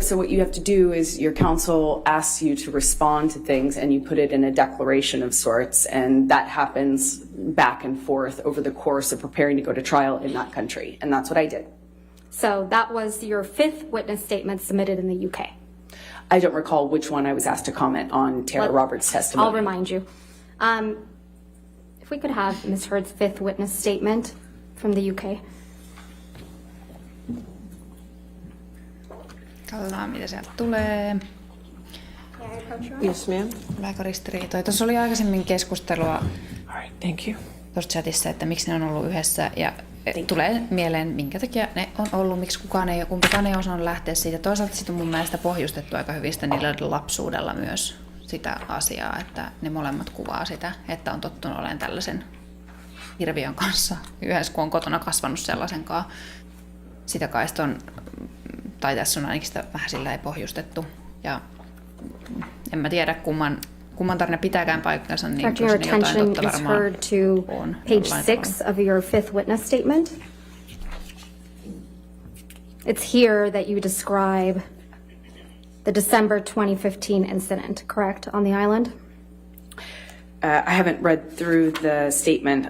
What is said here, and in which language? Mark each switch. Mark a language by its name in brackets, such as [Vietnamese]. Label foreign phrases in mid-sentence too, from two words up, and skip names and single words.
[English] So what you have to do is your counsel asks you to respond to things and you put it in a declaration of sorts, and that happens back and forth over the course of preparing to go to trial in that country. And that's what I did. So that was your 5th witness statement submitted in the UK. I don't recall which one I was asked to comment on Tara Roberts' testimony. I'll remind you. If we could have Ms. Heard's 5th witness statement from the UK. [Finnish] Katsotaan, mitä sieltä tulee. [English] Yes, ma'am. [Finnish] Tuleeko ristiriitoja? Tuossa oli aikaisemmin keskustelua [English] All right, thank you. [Finnish] tuossa chatissa, että miksi ne on ollut yhdessä. Ja tulee mieleen, minkä takia ne on ollut, miksi kumpikaan ei osannut lähteä siitä. Toisaalta sitten on mun mielestä pohjustettu aika hyvin sitä niillä lapsuudella myös sitä asiaa, että ne molemmat kuvaa sitä, että on tottunut olemaan tällaisen hirviön kanssa yhdessä, kun on kotona kasvanut sellaisenkaan. Sitä kai on, tai tässä on ainakin sitä vähän sillä ei pohjustettu. Ja en mä tiedä, kumman tarina pitääkään paikkansa, niin [English] Direct your [Finnish] kyllä siinä jotain [English] attention, [Finnish] totta [English] Ms. [Finnish] varmaan [English] Heard, to [Finnish] on. [English] page 6 of your 5th witness statement. It's here that you describe the December 2015 incident, correct, on the island? I haven't read through the statement.